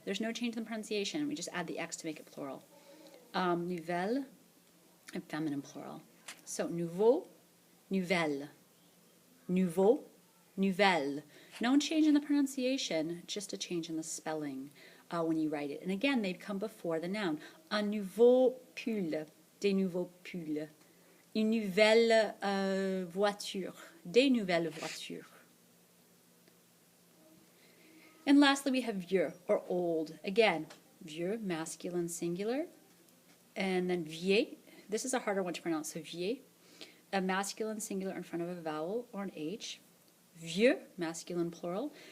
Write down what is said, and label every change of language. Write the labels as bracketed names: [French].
[English] There's no change in the pronunciation. We just add the X to make it plural. Nouvelle and feminine plural. So nouveau, nouvelle. Nouveau, nouvelle. No change in the pronunciation, just a change in the spelling when you write it. And again, they come before the noun. [French] Un nouveau pull, des nouveaux pulls. Une nouvelle voiture, des nouvelles voitures. [English] And lastly, we have vieux, or old. Again, vieux, masculine singular. And then vieil, this is a harder one to pronounce, so vieil, a masculine singular in front of a vowel or an H. Vieux, masculine plural.